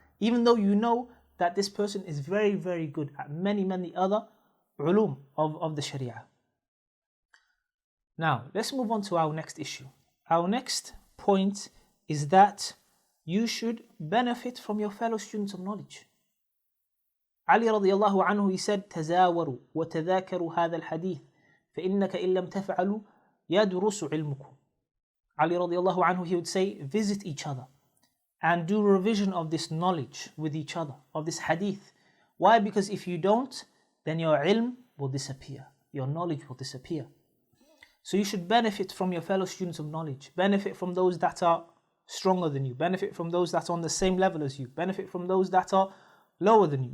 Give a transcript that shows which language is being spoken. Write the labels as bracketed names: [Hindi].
[English] Even though you know that this person is very, very good at many, many other ulum of the sharia. Now, let's move on to our next issue. Our next point is that you should benefit from your fellow students of knowledge. Ali radiallahu anhu, he said, [Arabic] تزاوروا وتذاكروا هذا الحديث فإنك إن لم تفعلوا يدرس علمكم. [English] Ali radiallahu anhu, he would say, visit each other and do revision of this knowledge with each other, of this hadith. Why? Because if you don't, then your ilm will disappear, your knowledge will disappear. So you should benefit from your fellow students of knowledge, benefit from those that are stronger than you, benefit from those that are on the same level as you, benefit from those that are lower than you.